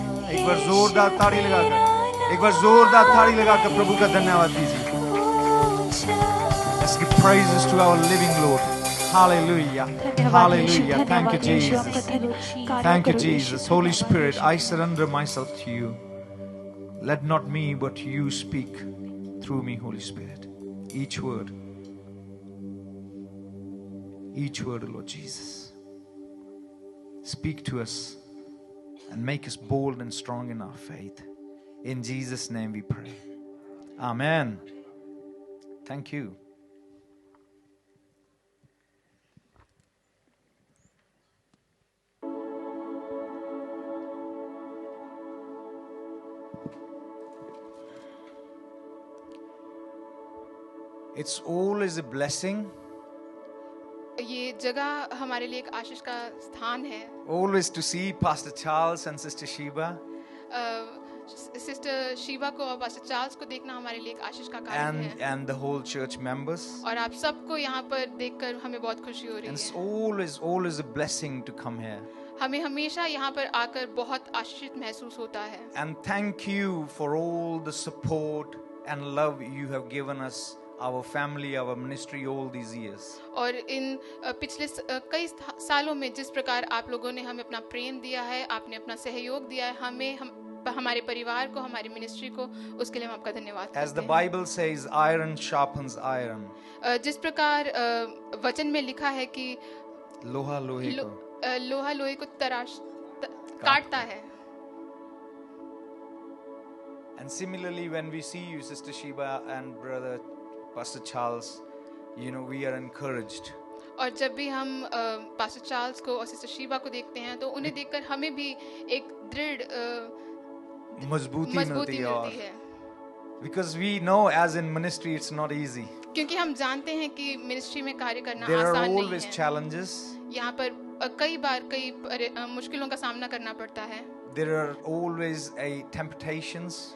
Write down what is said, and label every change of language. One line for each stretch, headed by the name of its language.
Hindi: एक बार जोरदार ताड़ी लगाकर, एक बार जोरदार ताड़ी लगाकर प्रभु का धन्यवाद दीजिए।
English: Let's give praises to our living Lord. Hallelujah. Hallelujah. Thank you, Jesus. Thank you, Jesus. Holy Spirit, I surrender myself to you. Let not me but you speak through me, Holy Spirit. Each word, Lord Jesus. Speak to us and make us bold and strong in our faith. In Jesus' name we pray. Amen. Thank you. It's always a blessing,
Hindi: ये जगह हमारे लिए एक आशीष का स्थान है।
English: always to see Pastor Charles and Sister Sheba
Hindi: sister Sheeba को और पास्टर चार्ल्स को देखना हमारे लिए एक आशीष का कारण है।
English: and the whole church members.
Hindi: और आप सबको यहाँ पर देखकर हमें बहुत खुशी हो रही
English: And it's
Hindi: है।
English: always a blessing to come here.
Hindi: हमें हमेशा यहाँ पर आकर बहुत आशीषित महसूस होता है।
English: And thank you for all the support and love you have given us, our family, our ministry all these years.
Hindi: और इन पिछले कई सालों में जिस प्रकार आप लोगों ने हमें अपना प्रेम दिया है, आपने अपना सहयोग दिया है, हमारे परिवार को, हमारी मिनिस्ट्री को, उसके लिए हम आपका धन्यवाद करते हैं।
English: As the Bible says, iron sharpens iron.
Hindi: जिस प्रकार वचन में लिखा है कि लोहा लोहे को लोहा लोहे को काटता है।
English: And similarly, when we see you, Sister Sheba and Brother Pastor Charles, you know, we are encouraged.
Hindi: और जब भी हम पास्टर चार्ल्स को और सिस्टर शीबा को देखते हैं तो उन्हें देखकर हमें भी एक दृढ़ मजबूती मिलती है।
English: Because we know as in ministry it's not easy.
Hindi: क्योंकि हम जानते हैं कि मिनिस्ट्री में कार्य करना
English: There are
Hindi: आसान नहीं
English: always
Hindi: है।
English: challenges.
Hindi: यहाँ पर कई बार मुश्किलों का सामना करना पड़ता है।
English: There are always temptations.